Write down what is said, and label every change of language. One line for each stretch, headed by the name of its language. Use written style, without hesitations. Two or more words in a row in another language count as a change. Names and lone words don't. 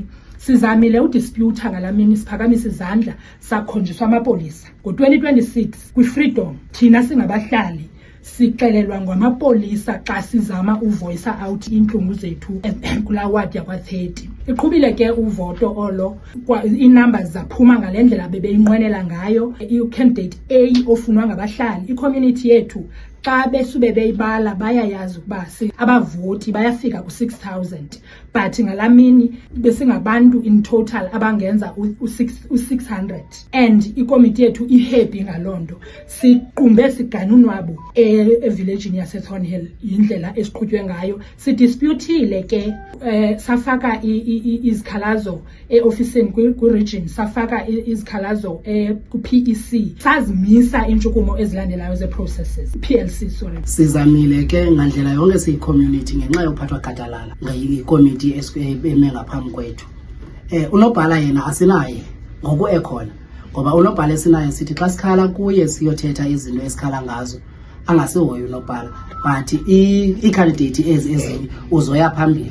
Xhosa: Sizamile udisputa ngalamini, siphakamisa izandla, sakhonjiswa amapolisa. Ngo-2026 kwi-Freedom thina singabahlali sixelelwa ngamapolisa xa sizama uvoice out intlungu zethu kulaa wadi yakwa-30. Iqhubile ke uvoto olo, ii-numbers zaphuma ngale ndlela bebeyinqwenela ngayo. I-candidate A ofunwa ngabahlali, i-community yethu xa besube beyibala bayayazi ukuba abavoti bayafika ku-6,000, but ngalamini besingabantu
English: in total
Xhosa: abangenza u-600, and ikomiti yethu ihappy ngaloo nto. Siqumbe sigana unwabu evillagini yaseThornhill yindlela esiqhutywe ngayo. Sidisputile ke, safaka izikhalazo eofisini kwi-region, safaka izikhalazo ku-PEC, sazimisa iintshukumo ezilandelayo ze-processes.
English: Sorry.
Xhosa: Sizamile ke ngandlela yonke siyi-community ngenxa yokuphathwa gadalala ngayikomiti eme ngaphambi kwethu. Unobhala yena asinaye ngoku ekhona, ngoba unobhala esinaye sithi xa sikhala kuye siyothetha izinto esikhala ngazo angasihoyi unobhala, but i-candidate ezinye uzoya phambili.